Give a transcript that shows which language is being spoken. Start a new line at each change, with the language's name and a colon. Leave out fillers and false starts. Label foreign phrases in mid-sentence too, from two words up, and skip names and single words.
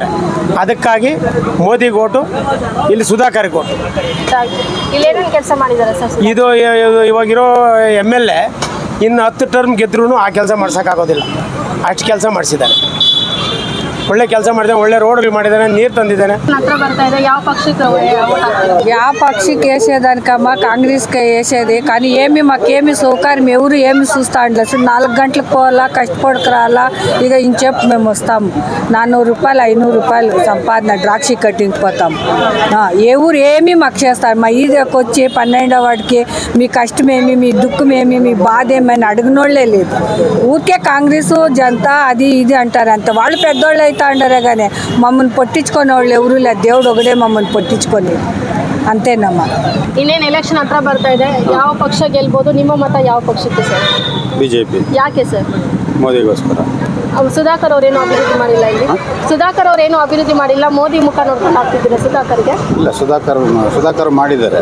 Kannada: ಅದಕ್ಕಾಗಿ ಮೋದಿಗೆ ಓಟು, ಇಲ್ಲಿ ಸುಧಾಕರ್ಗೆ ಓಟು. ಇಲ್ಲಿ ಏನೇನು ಕೆಲಸ ಮಾಡಿದ್ದಾರೆ ಸರ್? ಇದು ಇವಾಗಿರೋ MLA ಇನ್ನು 10 ಟರ್ಮ್ ಗೆದ್ರೂ ಆ ಕೆಲಸ ಮಾಡ್ಸೋಕ್ಕಾಗೋದಿಲ್ಲ, ಅಷ್ಟು ಕೆಲಸ ಮಾಡಿಸಿದ್ದಾನೆ. ಒಳ್ಳೆ ಕೆಲಸ ಮಾಡಿದ್ದಾನೆ, ಒಳ್ಳೆ ರೋಡ್ಗಳು ಮಾಡಿದ್ದಾನೆ, ನೀರು ತಂದಿದ್ದಾನೆ. ಹತ್ರ ಬರ್ತಾ ಇದೆ, ಯಾವ పక్షకి
Telugu: ಯಾವ పక్షకి వేసేదానికమ్మా కాంగ్రెస్కి వేసేది. కానీ ఏమి మాకేమి సౌకర్యం ఎవరు ఏమి చూస్తా ఉండలేదు. 4 గంటలకు పోవాలా, కష్టపడకు రాలా. ఇక ఇంచేపు మేము వస్తాము. 400 రూపాయలు 500 రూపాయలు సంపాదన ద్రాక్షి కట్టింగ్ పోతాం. ఎవరు ఏమి మాకు చేస్తారు? మా ఈదకి వచ్చి 12వ వాడికి మీ కష్టమేమి, మీ దుఃఖమేమి, మీ బాధ ఏమని అడిగినోళ్ళే లేదు. ఊరికే కాంగ్రెస్ జనతా అది ఇది అంటారు. అంత వాళ్ళు పెద్దోళ్ళు అయితే అంటారే కానీ మమ్మల్ని పట్టించుకునే వాళ్ళు ఎవరు లేదు. దేవుడు ఒకడే మమ్మల్ని పట్టించుకొని, అంతేనమ్మా.
Kannada: ಇನ್ನೇನು ಎಲೆಕ್ಷನ್ ಹತ್ರ ಬರ್ತಾ ಇದೆ, ಯಾವ ಪಕ್ಷ ಗೆಲ್ಬೋದು? ನಿಮ್ಮ ಮತ ಯಾವ ಪಕ್ಷಕ್ಕೆ ಸರ್? ಬಿಜೆಪಿ. ಯಾಕೆ ಸರ್? ಮೋದಿಗೋಸ್ಕರ. ಸುಧಾಕರ್ ಅವ್ರೇನು ಅಭಿವೃದ್ಧಿ ಮಾಡಿಲ್ಲ ಇಲ್ಲಿ? ಸುಧಾಕರ್ ಅವ್ರೇನು ಅಭಿವೃದ್ಧಿ ಮಾಡಿಲ್ಲ, ಮೋದಿ ಮುಖ ನೋಡ್ಕೊಂಡು ಹಾಕ್ತಿದ್ದೀರಾ ಸುಧಾಕರ್ಗೆ? ಇಲ್ಲ, ಸುಧಾಕರ್ ಮಾಡಿದ್ದಾರೆ.